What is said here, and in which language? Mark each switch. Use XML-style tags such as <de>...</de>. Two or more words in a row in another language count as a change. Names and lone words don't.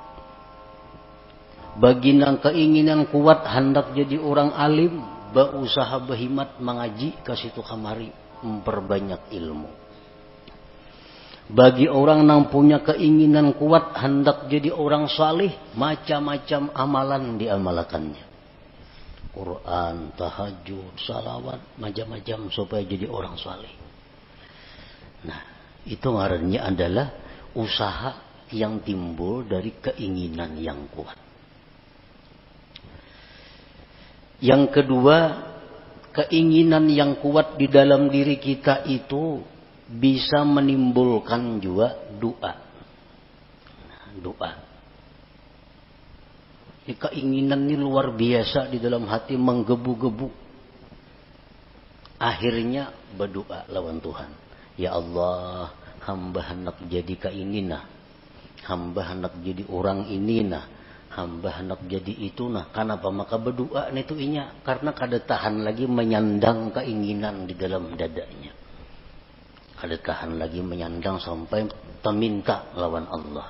<bjn>Bagi yang keinginan kuat hendak jadi orang alim, usaha bahimat mengaji ke situ kamari memperbanyak ilmu.</bjn> <id>Bagi orang yang punya keinginan kuat hendak jadi orang salih, macam-macam amalan diamalkannya. Quran, tahajud, salawat, macam-macam supaya jadi orang salih.</id> <bjn>Nah, itu ngarannya adalah usaha yang timbul dari keinginan yang kuat.</bjn> <id>Yang kedua, keinginan yang kuat di dalam diri kita itu bisa menimbulkan juga doa. Doa. Ini keinginan ini luar biasa di dalam hati menggebu-gebu.</id> <bjn>Akhirnya berdoa lawan Tuhan.</bjn> <ar>يا الله,</ar> <id>hamba hendak jadi keinginah.</id> <bjn>Hamba hendak jadi orang ini nah. Hamba hendak jadi itu nah. Kenapa maka berdoa itu inya? Karena kada tahan lagi menyandang keinginan di dalam dadanya. Ada tahan lagi menyandang sampai meminta lawan Allah.</bjn>